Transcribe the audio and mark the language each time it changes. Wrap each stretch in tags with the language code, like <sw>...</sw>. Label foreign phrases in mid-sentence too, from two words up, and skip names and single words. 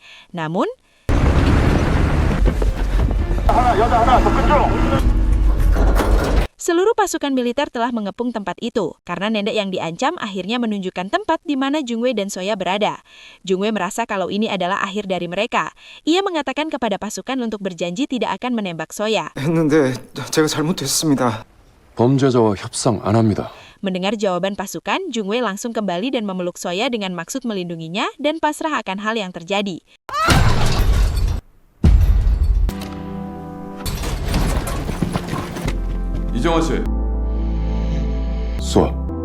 <id>Namun, seluruh pasukan militer telah mengepung tempat itu, karena nenek yang diancam akhirnya menunjukkan tempat di mana Jungwei dan Soya berada. Jungwei merasa kalau ini adalah akhir dari mereka. Ia mengatakan kepada pasukan untuk berjanji tidak akan menembak Soya.</id> <ko>했는데 제가 잘못했습니다. 범죄자와 협상 안 합니다.</ko> <id>Mendengar jawaban pasukan, Jungwei langsung kembali dan memeluk Soya dengan maksud melindunginya dan pasrah akan hal yang terjadi.</id> <ko>이정화 씨. 수아.</ko>